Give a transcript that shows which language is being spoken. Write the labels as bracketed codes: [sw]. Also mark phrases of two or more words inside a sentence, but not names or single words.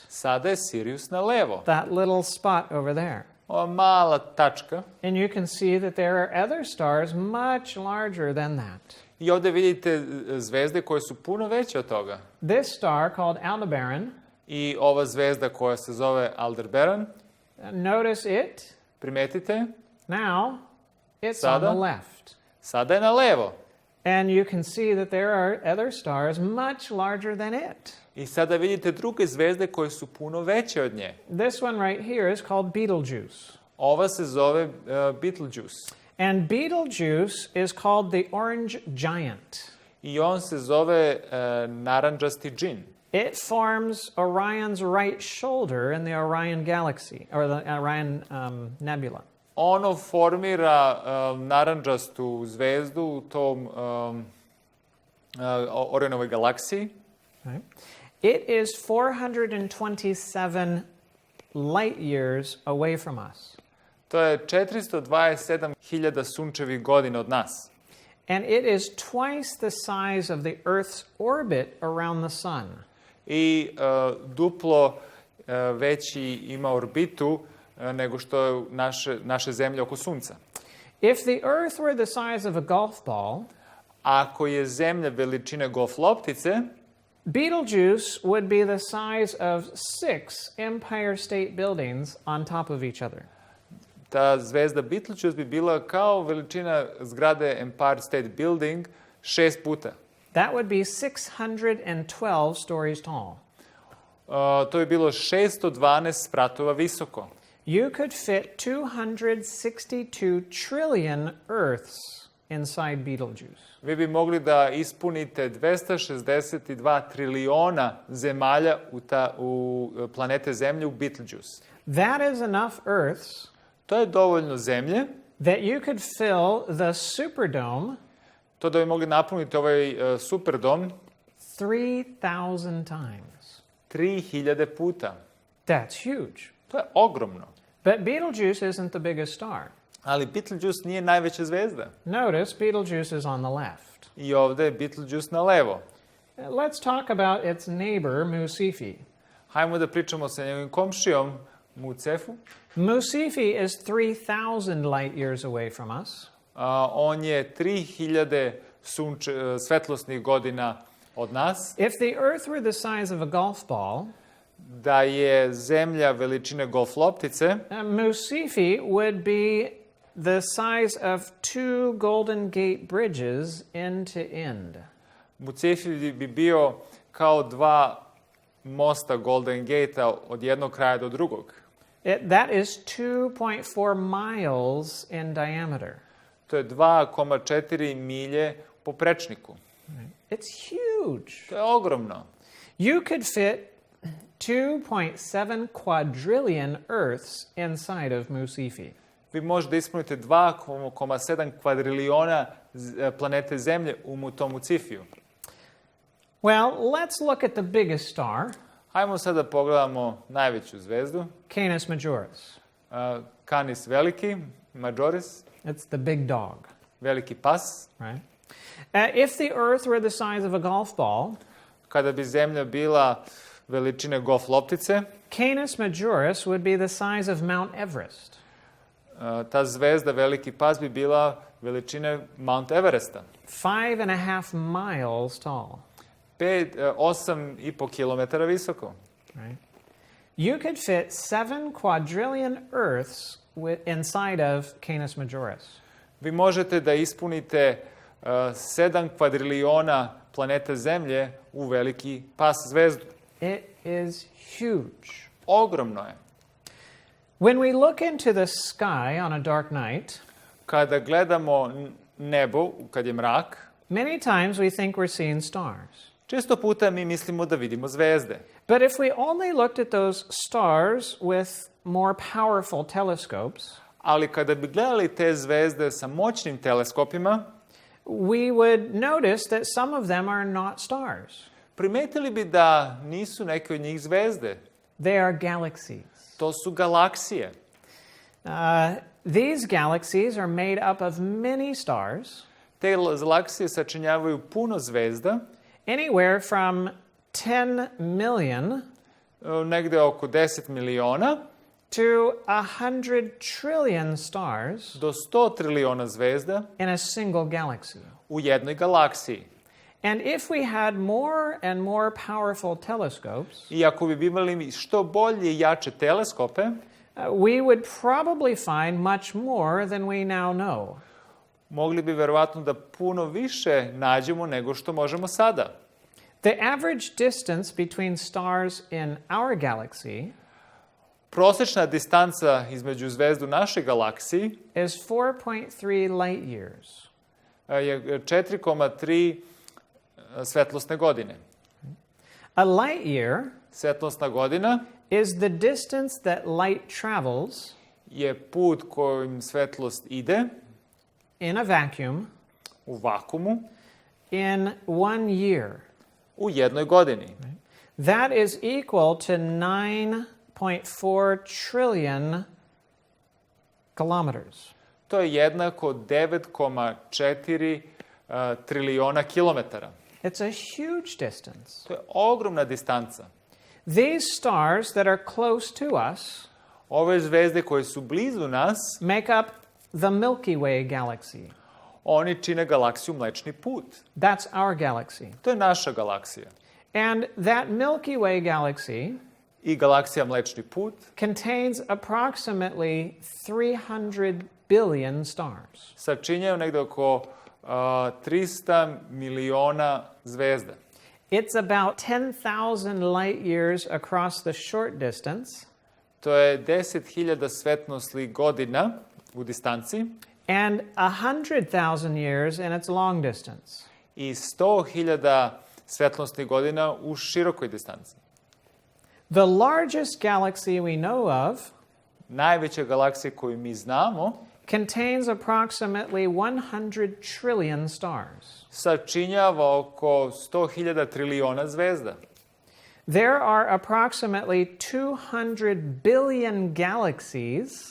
[sr] Sada je Sirius na levo. [en] That little spot over there. [sr] Ova mala tačka. [en] And you can see that there are other stars much larger than that. [sr] I ovde vidite zvezde koje su puno veće od toga. [en] This star called Aldebaran, [sr] I ova zvezda koja se zove Aldebaran, [en] notice it. [sr] primetite, [en] Now, it's [sr] Sada? [en] on the left. [sr] sada je na levo. [en] And you can see that there are other stars much larger than it. [sr] I sada vidite druge zvezde koje su puno veće od nje. [en] This one right here is called Betelgeuse. [sr] Ova se zove Betelgeuse. [en] And Betelgeuse is called the orange giant. [sr] I on se zove narandžasti džin. [en] It forms Orion's right shoulder in the Orion galaxy, or the Orion nebula. [sr] Ono formira narandžastu zvezdu u tom Orionovoj galaksiji. [en] Right? It is 427 light years away from us. [sr] To je 427.000 sunčevih godina od nas. [en] And it is twice the size of the Earth's orbit around the sun. [sr] I duplo veći ima orbitu nego što je naše zemlje oko sunca. [en] If the Earth were the size of a golf ball, [sr] Ako je zemlja veličine golf loptice, [en] Betelgeuse would be the size of 6 Empire State Buildings on top of each other. [sr] ta zvezda Betelgeuse bi bila kao veličina zgrade Empire State Building 6 puta. [en] That would be 612 stories tall. [sr] To bi bilo 612 spratova visoko. [en] You could fit 262 trillion Earths inside Betelgeuse. [sr] Vi bi mogli da ispunite 262 triliona zemalja u planete Zemlje u Betelgeuse. [en] That is enough Earths [sr] To je dovoljno zemlje, [en] that you could fill the Superdome [sr] to da bi mogli napuniti ovaj superdom [en] 3,000 times. [sr] 3000 puta. [en] That's huge. [sr] To je ogromno. [en] But Betelgeuse isn't the biggest star. [sr] Ali Betelgeuse nije najveća zvezda. [en] Notice Betelgeuse is on the left. [sr] I ovde je Betelgeuse na levo. [en] Let's talk about its neighbor, Musifi. [sr] Hajmo da pričamo sa njegovim komšijom, Mucefu. [en] Musifi is 3,000 light years away from us. [sr] On je 3000 svetlosnih godina od nas. [en] If the Earth were the size of a golf ball, [sr] Da je zemlja veličine golf loptice, [en] Musifi would be the size of 2 Golden Gate bridges end to end. [sr] Mucefi bi bio kao 2 mosta Golden Gate-a od jednog kraja do drugog. [en] That is 2.4 miles in diameter. [sr] To je 2,4 milje po prečniku. [en] It's huge. [sr] To je ogromno. [en] You could fit 2.7 quadrillion Earths inside of Musifi. [sr] Vi možete ispuniti 2,7 kvadriliona planete Zemlje u tom Mucifiju. [en] Well, let's look at the biggest star, [sr] Hajmo sad da pogledamo najveću zvezdu. Canis Majoris. Canis veliki, Majoris, [en] It's the big dog, [sr] veliki pas. [en] right? If the Earth were the size of a golf ball, [sr] Kada bi Zemlja bila veličine golf loptice, [en] Canis Majoris would be the size of Mount Everest. [sr] ta zvezda veliki pas bi bila veličine Mount Everesta. [en] 5.5 miles tall, [sr] 8,5 kilometara visoko. [en] right? You could fit 7 quadrillion Earths inside of Canis Majoris. [sr] Vi možete da ispunite 7 kvadriliona planeta Zemlje u veliki pas zvezdu. [en] It is huge. [sr] Ogromno je. [en] When we look into the sky on a dark night, [sr] Kada gledamo nebo, kad je mrak, [en] many times we think we're seeing stars. [sr] često puta mi mislimo da vidimo zvezde. [en] But if we only looked at those stars with more powerful telescopes, [sr] Ali kada bi gledali te zvezde sa moćnim teleskopima, [en] we would notice that some of them are not stars. [sr] primetili bi da nisu neke od njih zvezde. [en] They are galaxies. [sr] To su galaksije. [en] These galaxies are made up of many stars, [sr] Te galaksije sačinjavaju puno zvezda, [en] anywhere from 10 million [sr] negde oko 10 miliona [en] to 100 trillion stars [sr] do 100 triliona zvezda [en] in a single galaxy. [sr] u jednoj galaksiji. [en] And if we had more and more powerful telescopes, [sr] I ako bi imali što bolje i jače teleskope, [en] we would probably find much more than we now know. [sr] mogli bi verovatno da puno više nađemo nego što možemo sada. [en] The average distance between stars in our galaxy [sr] Prosečna distanca između zvezdu naše galaksiji [en] is 4.3 light years. [sr] je 4,3 svetlosne godine. [en] A light year [sr] Svetlosna godina [en] is the distance that light travels [sr] je put kojim svetlost ide [en] in a vacuum [sr] u vakumu [en] in 1 year. [sr] u jednoj godini. [en] That is equal to 9.4 trillion kilometers. [sr] To je jednako 9,4 triliona kilometara. [en] It's a huge distance. [sr] To je ogromna distanca. [en] These stars that are close to us [sr] Ove zvezde koje su blizu nas, [en] make up the Milky Way galaxy. [sr] oni čine galaksiju Mlečni put. [en] That's our galaxy. [sr] To je naša galaksija. [en] And that Milky Way galaxy [sr] I galaksija Mlečni put [en] contains approximately 300 billion stars. [sr] sačinjaju negde oko 300 miliona zvezda. [en] It's about 10,000 light years across the short distance [sr] To je 10.000 svetlosnih godina u distanci [en] and 100,000 years in its long distance. [sr] i 100.000 svetlosnih godina u širokoj distanci. [en] The largest galaxy we know of [sr] Najveća galaksija koju mi znamo [en] contains approximately 100 trillion stars. [sr] sačinjava oko 100.000 triliona zvezda. [en] There are approximately 200 billion galaxies